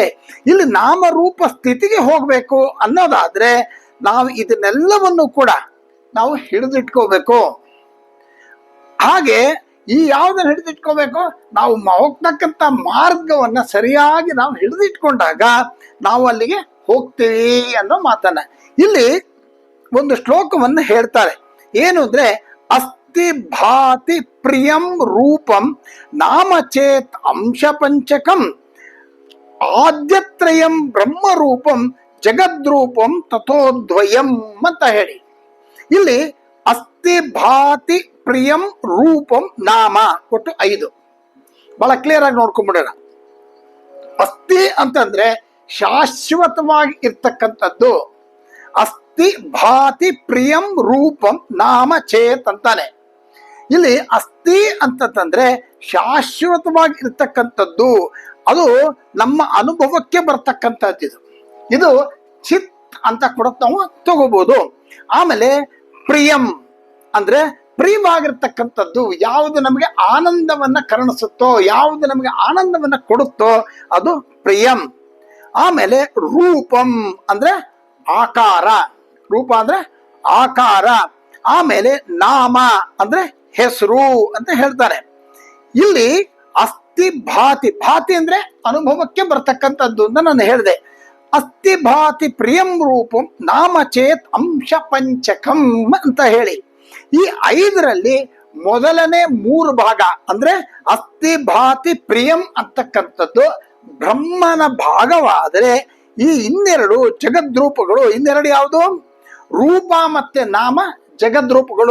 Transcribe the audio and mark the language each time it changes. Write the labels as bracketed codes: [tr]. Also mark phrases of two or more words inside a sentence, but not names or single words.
[kn] ಇಲ್ಲಿ ನಾಮರೂಪ ಸ್ಥಿತಿಗೆ ಹೋಗ್ಬೇಕು ಅನ್ನೋದಾದ್ರೆ ನಾವು ಇದನ್ನೆಲ್ಲವನ್ನು ಕೂಡ ನಾವು ಹಿಡಿದಿಟ್ಕೋಬೇಕು. ಹಾಗೆ ಈ ಯಾವ್ದನ್ನ ಹಿಡಿದಿಟ್ಕೋಬೇಕು? ನಾವು ಹೋಗ್ತಕ್ಕಂಥ ಮಾರ್ಗವನ್ನ ಸರಿಯಾಗಿ ನಾವು ಹಿಡಿದಿಟ್ಕೊಂಡಾಗ ನಾವು ಅಲ್ಲಿಗೆ ಹೋಗ್ತೀವಿ ಅನ್ನೋ ಮಾತನ್ನ ಇಲ್ಲಿ ಒಂದು ಶ್ಲೋಕವನ್ನು ಹೇಳ್ತಾರೆ. ಏನು ಅಂದ್ರೆ, [sa] ಅಸ್ತಿ ಭಾತಿ ಪ್ರಿಯಂ ರೂಪಂ ನಾಮಚೇತ್ ಅಂಶ ಪಂಚಕಂ ಆದ್ಯತ್ರಯಂ ಬ್ರಹ್ಮರೂಪಂ ಜಗದ್ರೂಪಂ ತಥೋದ್ವಯಂ [kn] ಅಂತ ಹೇಳಿ. [sa] ಇಲ್ಲಿ ಅಸ್ಥಿ ಭಾತಿ ಪ್ರಿಯಂ ರೂಪಂ ನಾಮ, [kn] ಒಟ್ಟು 5. ಬಹಳ ಕ್ಲಿಯರ್ ಆಗಿ ನೋಡ್ಕೊಂಡ್ಬಿಡೋಣ. ಅಸ್ಥಿ ಅಂತಂದ್ರೆ ಶಾಶ್ವತವಾಗಿ ಇರ್ತಕ್ಕಂಥದ್ದು. [sa] ಅಸ್ಥಿ ಭಾತಿ ಪ್ರಿಯಂ ರೂಪಂ ನಾಮ ಚೇತ್ ಅಂತಾನೆ. [kn] ಇಲ್ಲಿ ಅಸ್ಥಿ ಅಂತಂದ್ರೆ ಶಾಶ್ವತವಾಗಿ ಇರ್ತಕ್ಕಂಥದ್ದು, ಅದು ನಮ್ಮ ಅನುಭವಕ್ಕೆ ಬರ್ತಕ್ಕಂಥದ್ದು. ಇದು ಚಿತ್ ಅಂತ ಕೂಡ ನಾವು ತಗೋಬಹುದು. ಆಮೇಲೆ ಪ್ರಿಯಂ ಅಂದ್ರೆ ಪ್ರಿಯವಾಗಿರ್ತಕ್ಕಂಥದ್ದು, ಯಾವುದು ನಮಗೆ ಆನಂದವನ್ನ ಕರುಣಿಸುತ್ತೋ, ಯಾವುದು ನಮಗೆ ಆನಂದವನ್ನ ಕೊಡುತ್ತೋ ಅದು ಪ್ರಿಯಂ. ಆಮೇಲೆ ರೂಪಂ ಅಂದ್ರೆ ಆಕಾರ, ರೂಪ ಅಂದ್ರೆ ಆಕಾರ. ಆಮೇಲೆ ನಾಮ ಅಂದ್ರೆ ಹೆಸರು ಅಂತ ಹೇಳ್ತಾರೆ. ಇಲ್ಲಿ [sa] ಅಸ್ಥಿ ಭಾತಿ, [kn] ಭಾತಿ ಅಂದ್ರೆ ಅನುಭವಕ್ಕೆ ಬರ್ತಕ್ಕಂಥದ್ದು ಅಂತ ನಾನು ಹೇಳಿದೆ. [sa] ಅಸ್ಥಿ ಭಾತಿ ಪ್ರಿಯಂ ರೂಪಂ ನಾಮ ಚೇತ್ ಅಂಶ ಪಂಚಕಂ [kn] ಅಂತ ಹೇಳಿ, ಈ 5ರಲ್ಲಿ ಮೊದಲನೇ 3 ಭಾಗ ಅಂದ್ರೆ [sa] ಅಸ್ಥಿ ಭಾತಿ ಪ್ರಿಯಂ [kn] ಅಂತಕ್ಕಂಥದ್ದು ಬ್ರಹ್ಮನ ಭಾಗವಾದರೆ, ಈ ಇನ್ನೆರಡು ಜಗದ್ರೂಪಗಳು, ಇನ್ನೆರಡು ಯಾವುದು? ರೂಪ ಮತ್ತೆ ನಾಮ ಜಗದ್ರೂಪಗಳು.